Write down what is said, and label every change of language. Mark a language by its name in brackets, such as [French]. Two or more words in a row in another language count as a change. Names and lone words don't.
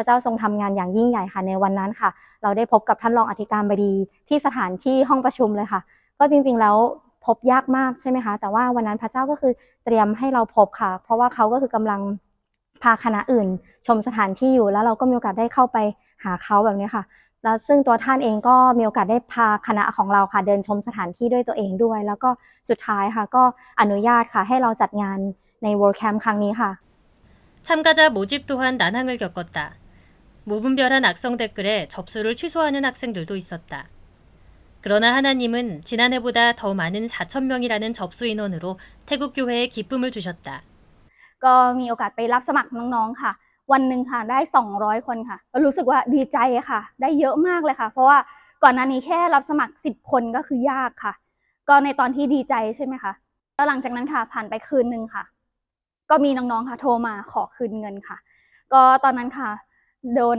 [Thai] เจ้าทรงทำงานอย่างยิ่งใหญ่ค่ะในวันนั้นค่ะเราได้พบกับท่านรองอธิการบดีที่สถานที่ห้องประชุมเลยค่ะก็จริงๆแล้วพบยากมากใช่ไหมคะแต่ว่าวันนั้นพระเจ้าก็คือเตรียมให้เราพบค่ะเพราะว่าเขาก็คือกำลังพาคณะอื่นชมสถานที่อยู่แล้วเราก็มีโอกาสได้เข้าไปหาเขาแบบนี้ค่ะแล้วซึ่งตัวท่านเองก็มีโอกาสได้พาคณะของเราค่ะเดินชมสถานที่ด้วยตัวเองด้วยแล้วก็สุดท้ายค่ะก็อนุญาตค่ะให้เราจัดงานใน World Camp ครั้งนี้ค่ะ [Korean] 참가자 모집 또한 난항을 겪었다. 무분별한 악성 댓글에 접수를 취소하는 학생들도 있었다. 그러나 하나님은 지난해보다 더 많은 4,000명이라는 접수 인원으로 태국 교회에 기쁨을 주셨다. [Thai] ก็มีโอกาสไปรับสมัครน้องๆค่ะวันหนึ่งค่ะได้200คนค่ะก็รู้สึกว่าดีใจค่ะได้เยอะมากเลยค่ะเพราะว่าก่อนหน้านี้แค่รับสมัคร10คนก็คือยากค่ะก็ในตอนที่ดีใจใช่ไหมคะแล้วหลังจากนั้นค่ะผ่านไปคืนนึงค่ะก็มีน้องๆค่ะโทรมาขอคืนเงินค่ะก็ตอนนั้นค่ะโดน